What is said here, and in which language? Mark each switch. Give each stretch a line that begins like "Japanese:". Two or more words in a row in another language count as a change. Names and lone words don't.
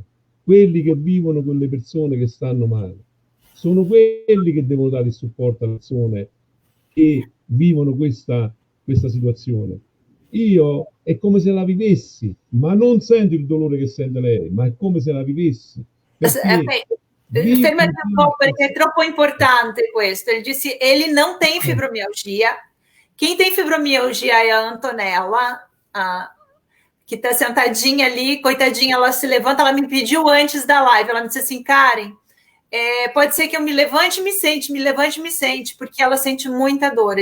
Italian: Quelli che vivono con le persone che stanno male. Sono quelli che devono dare il supporto alle persone che vivono questa situazione. Io è come se la vivessi, ma non sento il dolore che sente lei, ma è come se la vivessi. Fermati un po' perché è troppo importante questo.
Portuguese: Ele disse, ele não tem fibromialgia. Quem tem fibromialgia é a Antonella, que está sentadinha ali, coitadinha, ela se levanta, ela me pediu antes da live, ela me disse assim, Karen, pode ser que eu me levante e me sente, porque ela sente muita dor.